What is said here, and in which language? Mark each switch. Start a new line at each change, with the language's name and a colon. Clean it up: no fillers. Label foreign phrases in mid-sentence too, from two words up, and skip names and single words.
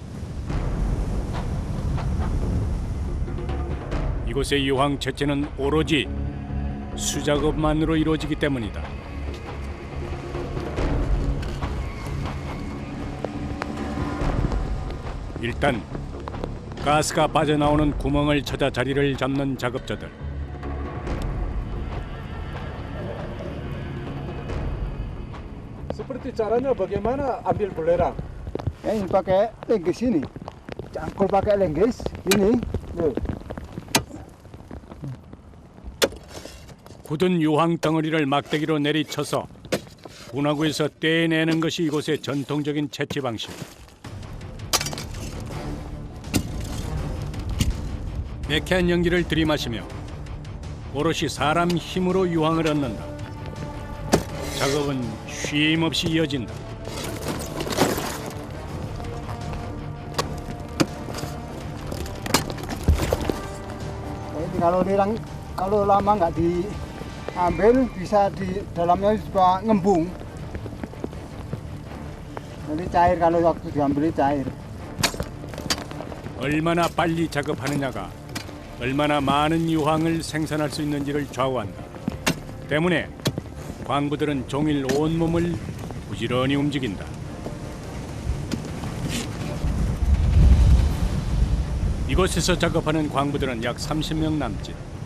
Korean: 이곳의 유황 채취는 오로지 수작업만으로 이루어지기 때문이다. 일단 가스가 빠져나오는 구멍을 찾아 자리를 잡는 작업자들.
Indonesian: Seperti caranya bagaimana ambil belerang? Ini pakai lenggis ini. Cangkul pakai lenggis ini.
Korean: 굳은 유황 덩어리를 막대기로 내리쳐서 분화구에서 떼내는 것이 이곳의 전통적인 채취 방식. 매캐한 연기를 들이마시며 오롯이 사람 힘으로 유황을 얻는다. 작업은 쉼 없이 이어진다.
Indonesian: Kalau lama nggak diambil bisa di dalamnya suka ngembung. Nanti cair kalau waktu diambil cair.
Korean: 얼마나 빨리 작업하느냐가 얼마나 많은 유황을 생산할 수 있는지를 좌우한다. 때문에 광부들은 종일 온몸을 부지런히 움직인다. 이곳에서 작업하는 광부들은 약 30명 남짓.